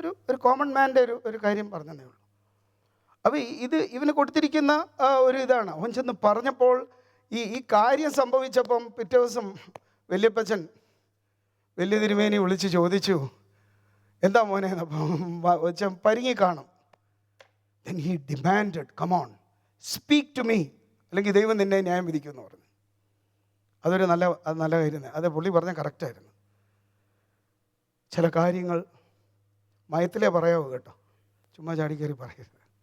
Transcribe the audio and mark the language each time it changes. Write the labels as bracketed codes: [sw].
[ml] ഒരു കോമൺ മാൻ്റെ ഒരു കാര്യം പറഞ്ഞതേ ഉള്ളൂ. അപ്പോൾ ഇവന് കൊടുത്തിരിക്കുന്ന ഒരു ഇതാണ്. അവൻ ചെന്ന് പറഞ്ഞപ്പോൾ ഈ കാര്യം സംഭവിച്ചപ്പം പിറ്റേ ദിവസം വല്യപ്പച്ചൻ വലിയ തിരുമേനി വിളിച്ച് ചോദിച്ചു, എന്താ മോനെ? അപ്പം പരിങ്ങി കാണും. [en] Then he demanded, come on, speak to me, [ml] അല്ലെങ്കിൽ ദൈവം നിന്നെ ന്യായം വിധിക്കുമെന്ന് പറഞ്ഞു. അതൊരു നല്ല കാര്യം. അത് പുള്ളി പറഞ്ഞാൽ കറക്റ്റായിരുന്നു. ചില കാര്യങ്ങൾ മയത്തിലേ പറയാവൂ കേട്ടോ, ചുമ്മാ ചാടിക്കയറി പറയരുത്.